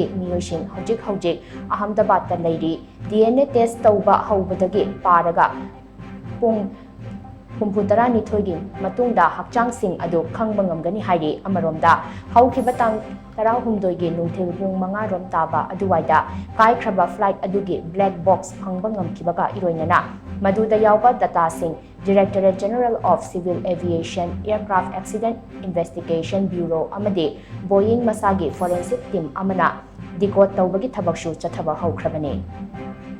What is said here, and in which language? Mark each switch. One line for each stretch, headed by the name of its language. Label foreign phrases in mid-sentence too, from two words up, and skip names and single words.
Manipuri: Meeoi sing houjik Ahmedabad da leiri
English: DNA test
Manipuri: tawba haubadagi paraga pung 12 matungda hakchang sing adu khangba ngamgani hairi amaromda haukhiba tang 16 gi nungthil pung 5 rom taba aduwaida kaikhraba flight adugi
English: black box
Manipuri: phangba ngamkhibaga iroinana maduda yawba data sing Directorate General of Civil Aviation Aircraft Accident Investigation Bureau amadi Boeing masagi
English: forensic team
Manipuri: amana decode tawbagi thabaksu chathaba haukrabani